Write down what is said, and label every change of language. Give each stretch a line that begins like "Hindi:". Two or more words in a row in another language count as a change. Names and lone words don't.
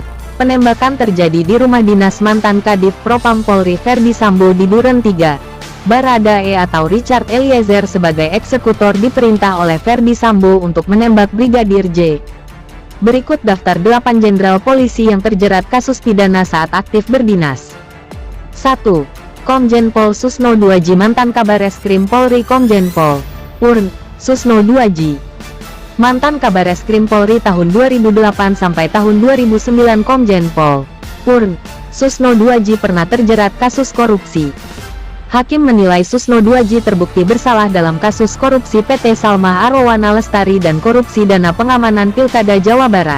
Indonesian: Penembakan terjadi di rumah dinas mantan Kadif Propam Polri Ferdy Sambo di Duren 3. Baradae atau Richard Eliezer sebagai eksekutor diperintah oleh Ferdy Sambo untuk menembak Brigadir J. Berikut daftar 8 jenderal polisi yang terjerat kasus pidana saat aktif berdinas. 1. Komjen Pol Susno Duaji, mantan Kabareskrim Polri. Komjen Pol Purn Susno Duaji, mantan Kabareskrim Polri tahun 2008 sampai tahun 2009. Komjen Pol Purn Susno Duaji pernah terjerat kasus korupsi. Hakim menilai Susno Duaji terbukti bersalah dalam kasus korupsi PT Salma Arowana Lestari dan korupsi dana pengamanan Pilkada Jawa Barat.